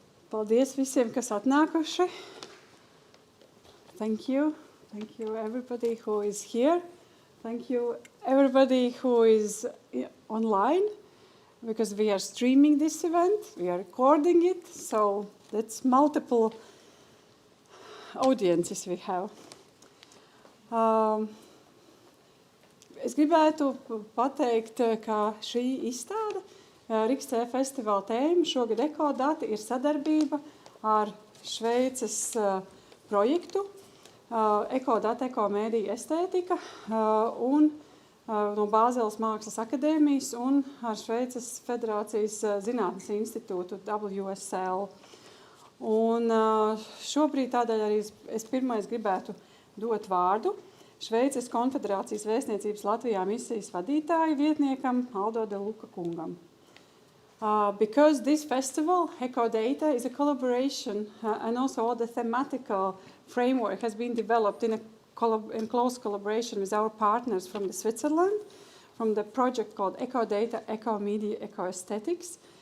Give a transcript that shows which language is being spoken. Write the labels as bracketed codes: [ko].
[lv] Paldies visiem, kas atnākuši. [en] Thank you. Thank you everybody who is here. Thank you everybody who is online, because we are streaming this event, we are recording it, so that's multiple audiences we have. [lv] Es gribētu pateikt, ka šī izstāde RIXC festivāla tēma šogad ECODATA ir sadarbība ar Šveices projektu ECODATA ekomēdija estētika un no Bāzeles Mākslas akadēmijas un ar Šveices Federācijas zinātnes institūtu WSL. Un šobrīd tādēļ arī es pirmais gribētu dot vārdu Šveices Konfederācijas vēstniecības Latvijā misijas vadītāja vietniekam Aldo de Luka kungam. [en] Because this festival, ECODATA, is a collaboration and also all the thematical framework has been developed in close collaboration with our partners from Switzerland, from the project called ECODATA, Ecomedia, Ecoaesthetics,